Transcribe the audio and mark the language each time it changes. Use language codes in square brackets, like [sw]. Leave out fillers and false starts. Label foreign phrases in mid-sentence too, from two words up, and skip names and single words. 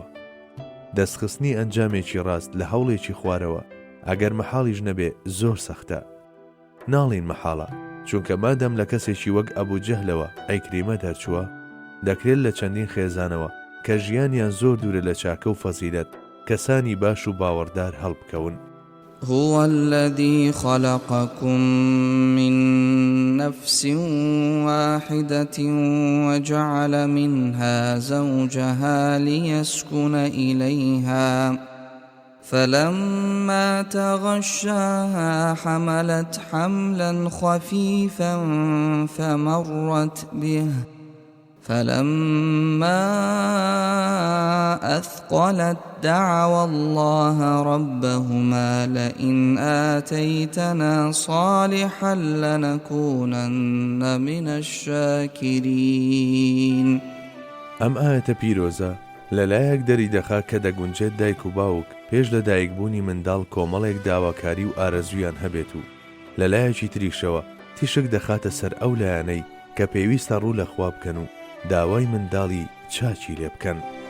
[ckb] دەستخستنی ئەنجامێکی ڕاست لە هەوڵێکی خوارەوە ئەگەر مەحاڵیش نەبێ زۆر سەختە. ناڵین مەحاڵە، چونکە مادەم لە کەسێکی وەک ئەبوو جەهلەوە ئەیکریمە دەرچووە، دەکرێت لە چەندین خێزانەوە کە ژیانیان زۆر دوورە لە چاکە و فەزیلەت کەسانی باش و باوەڕدار هەڵبکەون. [ar] هو الذي خلقكم من نفس واحدة وجعل منها زوجها ليسكن إليها فلما تغشاها حملت حملا خفيفا فمرت به فلما أثقلت دعوا الله ربهما لئن آتيتنا صالحا لنكونن من الشاكرين. [ckb] ئەم ئاەتە پیرۆزە لەلایەک دەری دەخا کە دەگونجێت دایک و باوک پێش لە دایکبوونی منداڵ کۆمەڵێک داواکاری و ئارەزویان هەبێت و لەلایەکی تریشەوە تیشک دەخاتە سەر ئەو لایەنەی کە پێویستە ڕوو لە خوا بکەن و داوای منداڵی چاچی لێ بکەن.